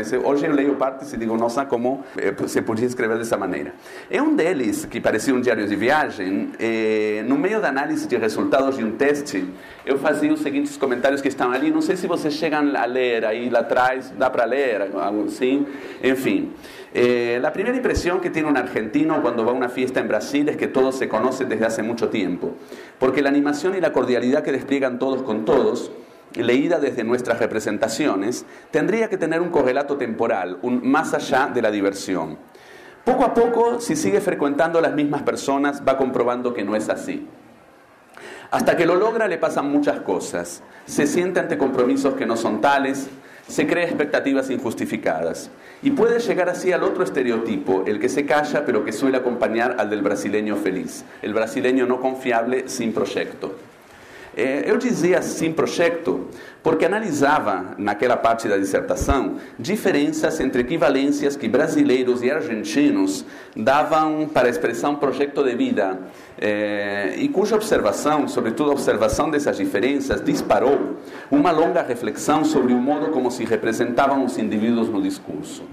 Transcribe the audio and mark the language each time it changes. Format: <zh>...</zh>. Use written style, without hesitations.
<pt>Mas hoje eu leio partes e digo, nossa, como se podia escrever dessa maneira. É um deles, que parecia um diário de viagem, no meio da análise de resultados de um teste, eu fazia os seguintes comentários que estão ali. Não sei se vocês chegam a ler aí lá atrás, dá para ler, algo assim, enfim.</pt> <es>La primera impresión que tiene un argentino cuando va a una fiesta en Brasil es que todos se conocen desde hace mucho tiempo, porque la animación y la cordialidad que despliegan todos con todos, leída desde nuestras representaciones, tendría que tener un correlato temporal, un más allá de la diversión. Poco a poco, si sigue frecuentando las mismas personas, va comprobando que no es así. Hasta que lo logra, le pasan muchas cosas. Se siente ante compromisos que no son tales, se crea expectativas injustificadas y puede llegar así al otro estereotipo, el que se calla pero que suele acompañar al del brasileño feliz, el brasileño no confiable sin proyecto.</es> <pt>Eu dizia sem projeto porque analisava naquela parte da dissertação diferenças entre equivalências que brasileiros e argentinos davam para a expressão projeto de vida, e cuja observação, sobretudo a observação dessas diferenças, disparou uma longa reflexão sobre o modo como se representavam os indivíduos no discurso.</pt>